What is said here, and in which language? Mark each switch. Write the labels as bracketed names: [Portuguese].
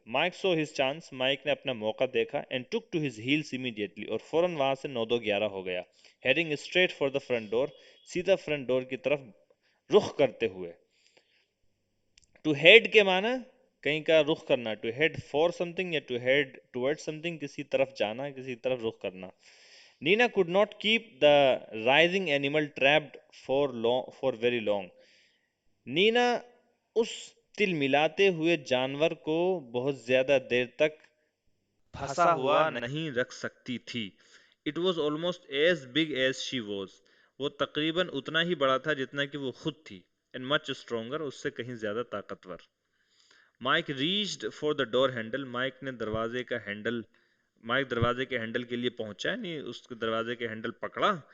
[English] Mike saw his chance, [Urdu] mic نے اپنا موقع دیکھا، [English] and took to his heels immediately, [Urdu] اور فوراً وہاں سے 9 2 11 ہو گیا، [English] heading straight for the front door, [Urdu] سیدھا فرنٹ ڈور کی طرف رخ کرتے ہوئے. ٹو ہیڈ کے معنی کہیں کا رخ کرنا، [English] to head for something [Urdu] یا [English] to head toward something, [Urdu] کسی طرف جانا، کسی طرف رخ کرنا. [English] Nina could not keep the writhing animal trapped for very long. [Urdu] نینا اس تل ملاتے ہوئے جانور کو بہت زیادہ دیر تک پھنسا ہوا نہیں رکھ سکتی تھی. [English] It was almost as big as she was. [Urdu] وہ تقریباً اتنا ہی بڑا تھا جتنا کہ وہ خود تھی. [English] And much stronger، [Urdu] اس سے کہیں زیادہ طاقتور. [English] Mike reached for the door handle, [Urdu] mic دروازے کے ہینڈل کے لیے پہنچا، نہیں اس کے دروازے کے ہینڈل پکڑا.